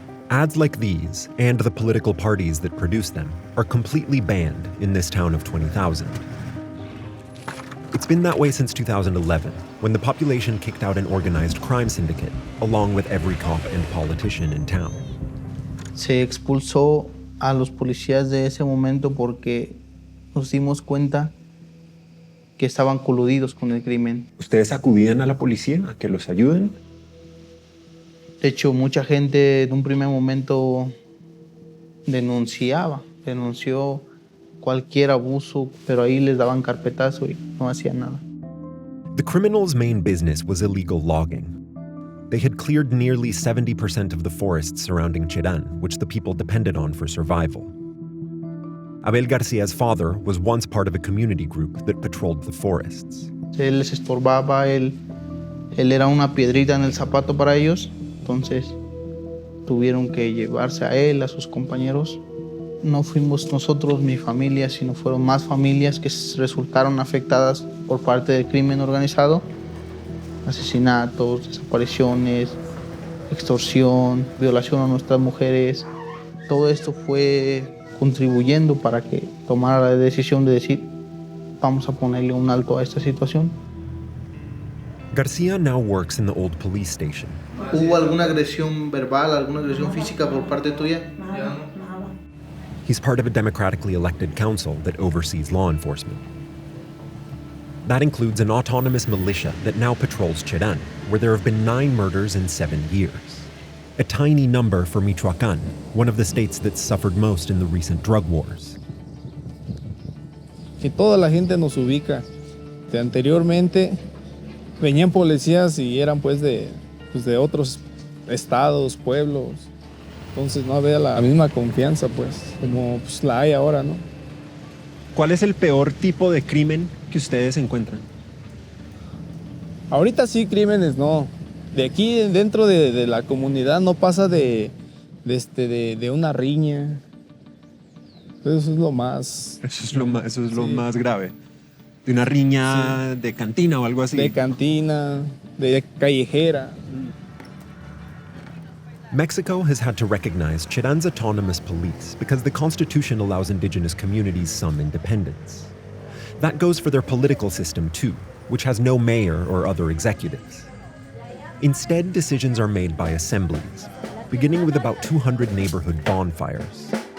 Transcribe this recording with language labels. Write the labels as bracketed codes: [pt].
[en] Ads like these, and the political parties that produce them, are completely banned in this town of 20,000. It's been that way since 2011, when the population kicked out an organized crime syndicate, along with every cop and politician in town. [es] Se expulsó a los policías de ese momento porque nos dimos cuenta que estaban coludidos con el crimen. ¿Ustedes acudían a la policía a que los ayuden? De hecho, mucha gente en un primer momento denunció cualquier abuso, pero ahí les daban carpetazo y no hacían nada. [en] The criminals' main business was illegal logging. They had cleared nearly 70% of the forests surrounding Cherán, which the people depended on for survival. Abel Garcia's father was once part of a community group that patrolled the forests. [es] Él les estorbaba, él era una piedrita en el zapato para ellos, entonces tuvieron que llevarse a él, a sus compañeros. No fuimos nosotros, mi familia, sino fueron más familias que resultaron afectadas por parte del crimen organizado. Asesinatos, desapariciones, extorsión, violación a nuestras mujeres. Todo esto fue contribuyendo para que tomara la decisión de decir, vamos a ponerle un alto a esta situación. [en] Garcia now works in the old police station. [es] ¿Hubo alguna agresión verbal, alguna agresión física por parte tuya? [en] He's part of a democratically elected council that oversees law enforcement. That includes an autonomous militia that now patrols Cherán, where there have been 9 murders in 7 years. A tiny number for Michoacán, one of the states that's suffered most in the recent drug wars. [es] Que toda la gente nos ubica. Anteriormente venían policías y eran pues de otros estados, pueblos. Entonces no había la misma confianza pues como pues, la hay ahora, ¿no? ¿Cuál es el peor tipo de crimen que ustedes encuentran? Ahorita sí, crímenes no. De aquí dentro de la comunidad no pasa de una riña. Eso es lo más... Eso es lo más grave. ¿De una riña de cantina o algo así? De cantina, de callejera. [en] Mexico has had to recognize Cherán's autonomous police because the Constitution allows indigenous communities some independence. That goes for their political system too, which has no mayor or other executives. Instead, decisions are made by assemblies, beginning with about 200 neighborhood bonfires.